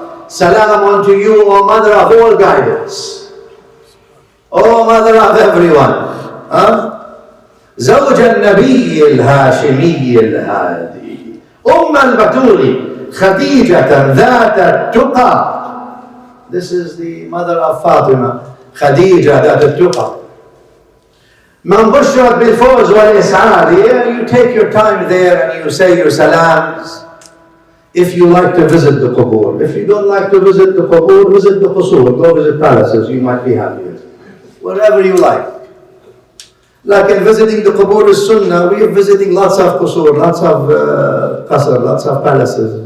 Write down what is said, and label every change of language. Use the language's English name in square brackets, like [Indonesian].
[English] Salam unto you, O mother of all guidance, O mother of everyone. [Arabic] زوج النبي الهاشمي الهادي أم البتول خديجة ذات التقى. [English] This is the mother of Fatima, Khadijah ذات التقى. [Arabic] من بشرت بالفوز والإسعاد. [English] You take your time there and you say your salams. If you like to visit the qubur. If you don't like to visit the qubur, visit the qusur. Go visit palaces, you might be happier. Wherever you like. Like in visiting the qubur is sunnah, we are visiting lots of qusur, lots of qasr, lots of palaces.